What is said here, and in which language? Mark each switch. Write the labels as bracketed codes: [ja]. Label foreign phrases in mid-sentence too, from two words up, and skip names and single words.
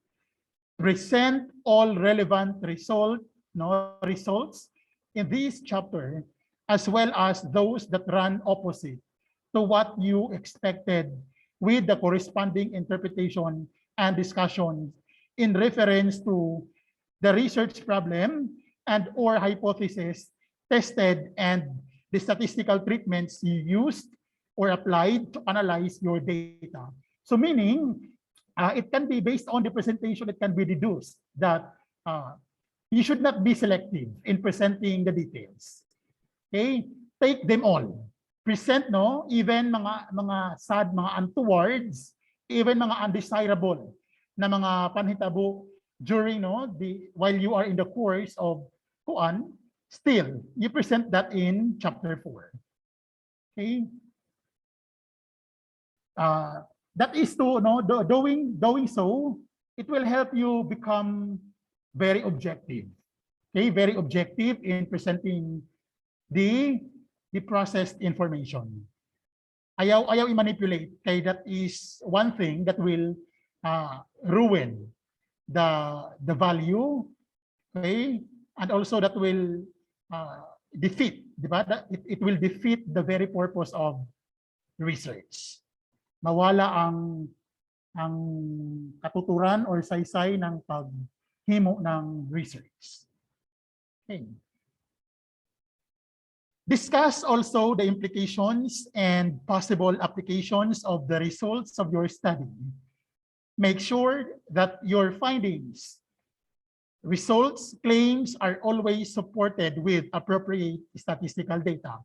[en] Present all relevant results in this chapter, as well as those that run opposite to what you expected, with the corresponding interpretation and discussion in reference to the research problem and or hypothesis tested and the statistical treatments you used or applied to analyze your data. So meaning, it can be based on the presentation, it can be deduced that you should not be selective in presenting the details. Okay? Take them all. Present, no? Even mga sad, mga untowards, even mga undesirable [ceb] na mga panhitabo [en] during, no, while you are in the course of kuan, still, you present that in chapter 4. Okay? That is to, no, doing so, it will help you become very objective. Okay, very objective in presenting the processed information. [ceb] Ayaw i-manipulate, kay [en] that is one thing that will ruin the value, okay, and also that will defeat, diba? It will defeat the very purpose of research. [ceb] Mawala ang katuturan or saysay ng paghimo ng research. [en] Okay. Discuss also the implications and possible applications of the results of your study. Make sure that your findings, results, claims are always supported with appropriate statistical data.